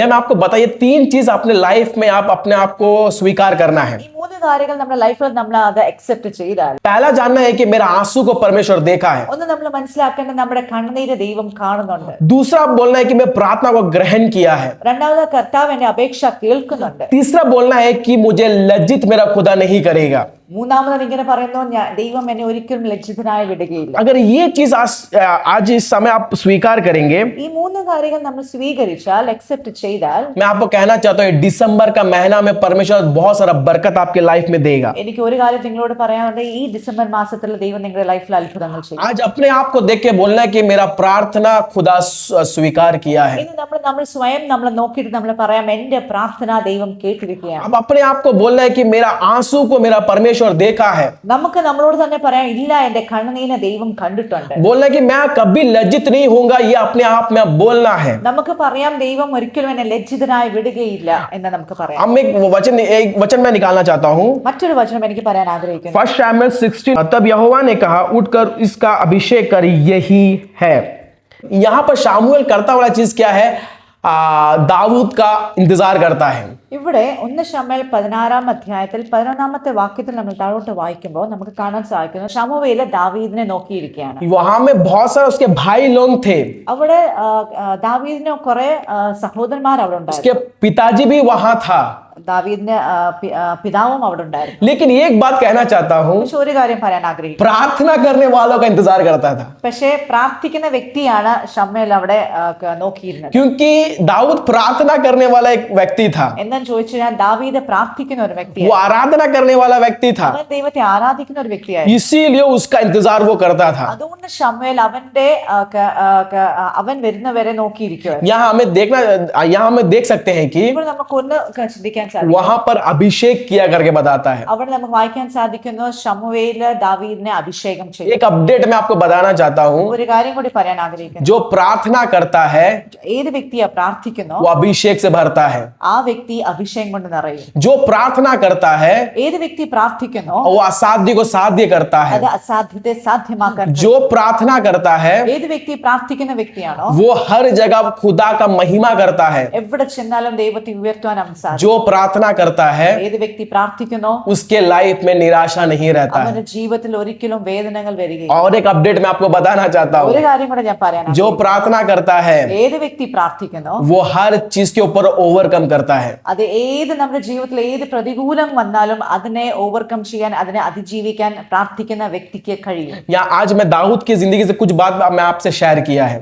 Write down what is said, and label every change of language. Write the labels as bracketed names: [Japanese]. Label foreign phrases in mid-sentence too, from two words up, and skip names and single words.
[Hindi] या मैं आपको बताइए 3 चीज अपने लाइफ में आप अपने आप को स्वीकार करना है. [Malayalam] ഈ 3 കാര്യങ്ങൾ നമ്മുടെ ലൈഫിൽ നമ്മൾ അത് അക്സെപ്റ്റ് ചെയ്താൽ, [Hindi] पहला जानना है कि मेरा आंसू को परमेश्वर देखा है. [Malayalam] ഒന്ന് നമ്മൾ മനസ്സിലാക്കേണ്ടത് നമ്മുടെ കണ്ണുനീര് ദൈവം കാണുന്നുണ്ട്. [Hindi] दूसरा बोलना है कि मैं प्रार्थना को ग्रहण किया है. [Malayalam] രണ്ടാമത് കർത്താവ് എന്റെ അപേക്ഷ കേൾക്കുന്നുണ്ട്. [Hindi] तीसरा बोलना है कि मुझे लज्जित मेरा खुदा नहीं करेगा. [Malayalam] മൂന്നാമത് ഇങ്ങനെ പറയുന്നു, ദൈവം എന്നെ ഒരിക്കലും ലജ്ജിതനായി വിടുകയില്ല. [Hindi] अगर ये चीज आज इस समय आप स्वीकार करेंगे, [Malayalam] ഈ 3 കാര്യങ്ങൾ നമ്മൾ സ്വീകരിച്ചാൽ, അക്സെപ്റ്റ് ചെയ്താൽ, [Hindi] मैं आपको कहना चाहता हूँ दिसंबर का महीना में परमेश्वर बहुत सारा बरकत आपके लाइफ में देगा. [Malayalam] എനിക്ക് ഒരു കാര്യം നിങ്ങളോട് പറയാനുണ്ട്, ഈ ഡിസംബർ മാസത്തിൽ ദൈവം നിങ്ങളുടെ ലൈഫിൽ അത്ഭുതങ്ങൾ ചെയ്യും. [Hindi] आज अपने आप को देख के बोलना है कि मेरा प्रार्थना खुदा स्वीकार किया है. [Malayalam] ഇന്ന് നമ്മൾ സ്വയം നമ്മൾ നോക്കിയിട്ട് നമ്മൾ പറയാം, എന്റെ പ്രാർത്ഥന ദൈവം കേട്ടിരിക്കുകയാണ്. [Hindi] अब अपने आप को बोलना है कि मेरा आंसू को मेरा परमेश्वर देखा है. [Malayalam] നമുക്ക് നമ്മളോട് തന്നെ പറയാം, ഇല്ല, എന്റെ കണ്ണുനീരിനെ ദൈവം കണ്ടിട്ടുണ്ട്. [Hindi] बोलना है कि मैं कभी लज्जित नहीं होऊंगा, ये अपने आप में बोलना है. [Malayalam] നമുക്ക് പറയാം, ദൈവം ഒരിക്കലും എന്നെ ലജ്ജിതനായി വിടുകയില്ല എന്ന് നമുക്ക് പറയാം. [Hindi] हम एक वचन मैं निकालना चाहता हूँ. [Malayalam] മറ്റൊരു വചനം എനിക്ക് പറയാൻ ആഗ്രഹിക്കുന്നു. [Hindi] 1 शमूएल 16, तब यहोवा ने कहा, उठकर इसका अभिषेक कर, यही है. यहाँ पर शामुएल करता वाला चीज क्या है? दाऊद का इंतजार करता है. [Malayalam] ഇവിടെ 1 ശമൂവേൽ 16-ാം അധ്യായത്തിൽ 11-ാമത്തെ വാക്യത്തിൽ നമ്മൾ താഴോട്ട് വായിക്കുമ്പോൾ നമുക്ക് കാണാൻ സാധിക്കുന്നു, ശമൂവേൽ ദാവീദിനെ നോക്കിയിരിക്കുകയാണ്. [Hindi] वहां में बहुत सारे उसके भाई लोग थे. [Malayalam] അവിടെ ദാവീദിന് കുറെ സഹോദരന്മാർ അവിടെ ഉണ്ടായിരുന്നു. [Hindi] उसके पिताजी भी वहां था. [Malayalam] ദാവീദിന്റെ പിതാവും അവിടെ ഉണ്ടായിരുന്നു. [Hindi] लेकिन एक बात कहना चाहता हूँ, [Malayalam] പക്ഷെ ഒരു കാര്യം പറയാൻ ആഗ്രഹിക്കുന്നു, [Hindi] प्रार्थना करने वालों का इंतजार करता था. [Malayalam] പക്ഷേ പ്രാർത്ഥിക്കുന്ന വ്യക്തിയാണ് ശമൂവേൽ അവിടെ നോക്കിയിരുന്നത്. [Hindi] क्योंकि दाऊद प्रार्थना करने वाला एक व्यक्ति था. [Malayalam] എന്താന്ന് ചോദിച്ചു കഴിഞ്ഞാൽ ദാവീദ് പ്രാർത്ഥിക്കുന്ന ഒരു [Hindi] वो [Malayalam] വ്യക്തിയാണ്. [Hindi] आराधना करने वाला व्यक्ति था. [Malayalam] അവൻ ദൈവത്തെ ആരാധിക്കുന്ന ഒരു വ്യക്തിയായിരുന്നു. [Hindi] इसीलिए उसका इंतजार वो करता था. [Malayalam] അതുകൊണ്ട് ശമൂവേൽ അവൻ വരുന്നവരെ നോക്കിയിരിക്കുകയാണ്. [Hindi] यहाँ हमें देख सकते हैं कि [Malayalam] ഇപ്പോൾ നമുക്കൊന്ന് ചിന്തിക്കാൻ സാധിക്കും, [Hindi] वहां पर अभिषेक किया करके बताता है. [Malayalam] അവിടെ നമുക്ക് വായിക്കാൻ സാധിക്കുന്നു, ശമൂവേല് ദാവീദിനെ അഭിഷേകം ചെയ്തു. [Hindi] एक अपडेट मैं आपको बताना चाहता हूँ, [Malayalam] ഒരു കാര്യം കൂടി പറയാൻ ആഗ്രഹിക്കുന്നു, [Hindi] जो प्रार्थना करता है [Malayalam] ഏത് വ്യക്തിയാ പ്രാർത്ഥിക്കുന്നോ [Hindi] वो अभिषेक से भरता है. [Malayalam] ആ വ്യക്തി അഭിഷേകം കൊണ്ട് നിറയും. [Hindi] जो प्रार्थना करता है [Malayalam] ഏത് വ്യക്തി പ്രാർത്ഥിക്കുന്നോ [Hindi] वो असाध्य को साध्य करता है. [Malayalam] അത് അസാധ്യത്തെ സാധ്യമാക്കാൻ. [Hindi] जो प्रार्थना करता है [Malayalam] ഏത് വ്യക്തി പ്രാർത്ഥിക്കുന്ന വ്യക്തിയാണോ [Hindi] वो हर जगह खुदा का महिमा करता है. [Malayalam] എവിടെ ചെന്നാലും ദൈവത്തെ ഉയർത്താൻ അവൻ സാധിക്കും. [Hindi] जो प्रार्थना करता है [Malayalam] ഏത് വ്യക്തി പ്രാർത്ഥിക്കുന്നോ [Hindi] उसके लाइफ में निराशा नहीं रहता है। [Malayalam] അവന്റെ ജീവിതത്തിൽ ഒരിക്കലും വേദനകൾ വരികയില്ല. [Hindi] और एक अपडेट मैं आपको बताना चाहता हूँ, [Malayalam] ഒരു കാര്യം കൂടെ ഞാൻ പറയാനാണ്. [Hindi] जो प्रार्थना करता है [Malayalam] ഏത് വ്യക്തി പ്രാർത്ഥിക്കുന്നോ [Hindi] वो हर चीज के ऊपर ओवरकम करता है। [Malayalam] അത് ഏത് നമ്മുടെ ജീവിതത്തിൽ ഏത് പ്രതികൂലം വന്നാലും അതിനെ ഓവർകം ചെയ്യാൻ, അതിനെ അതിജീവിക്കാൻ പ്രാർത്ഥിക്കുന്ന വ്യക്തിക്ക് കഴിയും. [Hindi] या आज मैं दाऊद की जिंदगी से कुछ बात मैं आपसे शेयर किया है।